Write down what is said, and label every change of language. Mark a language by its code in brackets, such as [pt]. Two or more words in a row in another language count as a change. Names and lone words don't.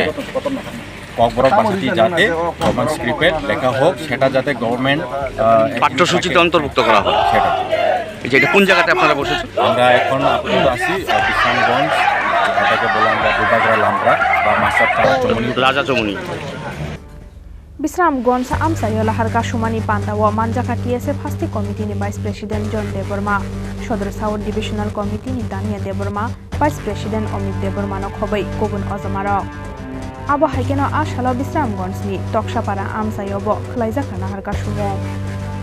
[bn] ককবরক ভাষাটি যাতে [en] Roman script [bn] লেখা হোক, সেটা যাতে গভর্নমেন্ট পাঠ্যসূচিতে অন্তর্ভুক্ত করা হয়। সেটা এটা কোন জায়গাতে আপনারা বসেছেন? আমরা এখন আপাতত আছি বিশরামগঞ্জ, এটাকে বলে আমরা দুবাগরা লামরা বা মাস্টার চমনি রাজা চমনি। [trp] Bishramganj Amchaini Lahar Kasumani Pandawo Manjaka TSF Hasti Committee ni [en] Vice President [trp] John Deborma, Shodor South Divisional Committee ni Dania Deborma, [en] Vice President [trp] Omid Deborma no Khobai Kobun Ozamaro. Abo haikeno ashalo Bishramganj ni Tokshapara Amchaini bo Khalaijak Lahar Kasumo.